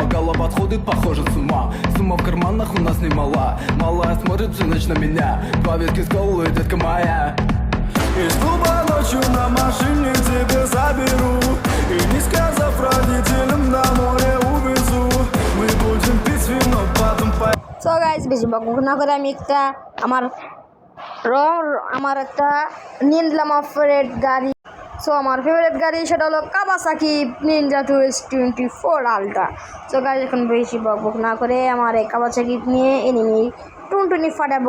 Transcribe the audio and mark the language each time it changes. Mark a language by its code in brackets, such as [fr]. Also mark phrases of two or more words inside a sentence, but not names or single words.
[ru] Гала подходит, похоже с ума. Сумма в карманах у нас немала. Малая смотрит всю ночь на меня. Два виски с колой, детка моя. Из клуба ночью на машине к тебе заберу. И не сказав родителям, на море увезу. Мы будем пить вино, потом [en] so guys [bn] বেশি বকবক না করে আমি একটা আমার একটা নিয়ে নিলাম আমার ফেভারিট গাড়ি। [en] সো [bn] আমার ফেভারিট গাড়ি সেটা হলো কাওয়াসাকি নিনজা 224 আলট্রা। [en] so guys [bn] এখন বেশি বকবক না করে আমার এই কাওয়াসাকি নিয়ে এনিমি টুনটুনি ফাটাবো।